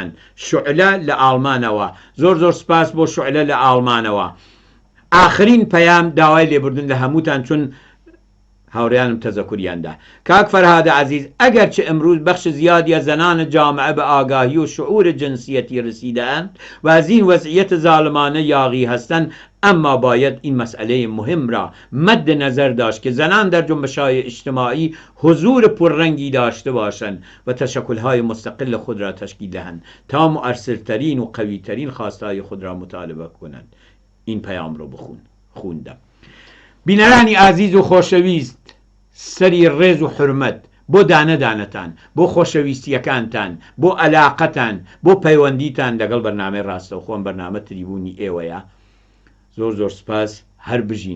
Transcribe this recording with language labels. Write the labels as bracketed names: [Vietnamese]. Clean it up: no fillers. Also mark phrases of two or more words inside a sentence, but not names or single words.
[Central Kurdish] شعلە لە ئاڵمانەوە. زۆر سپاس بۆ شعلە لە ئاڵمانەوە. ئاخرین پەیام داوای لێبوردن لە هەمووتان چون هاوڕیانم تەزەکوریاندا. [Persian] کاک فەرهاد عزیز، ئەگەرچە ئەمروز بەخش زیادی زەنانە جامعە بە ئاگاهی و شعور جنسیەتی رسیدەن و از این وضعیت ظالمانه یاغی هستند، اما باید این مسئله مهم را مد نظر داشت که زنان در جنبش‌های اجتماعی حضور پررنگی داشته باشند و تشکل‌های مستقل خود را تشکیل دهند تا مؤثرترین و قوی‌ترین خواستهای خود را مطالبه کنند. این پیام رو خوندم. [Central Kurdish] بینەرانی عزیز و خۆشەویست، سەری ڕێز و حرمەت بۆ دانەدانەتان، بۆ خۆشەویستیەکانتان، بۆ ئەلاقەتان، بۆ پەیوەندیتان لەگەڵ بەرنامەی ڕاستەوخۆم بەرنامە تریبوونی ئێوەیە. زۆر سپاس، هەر بژین.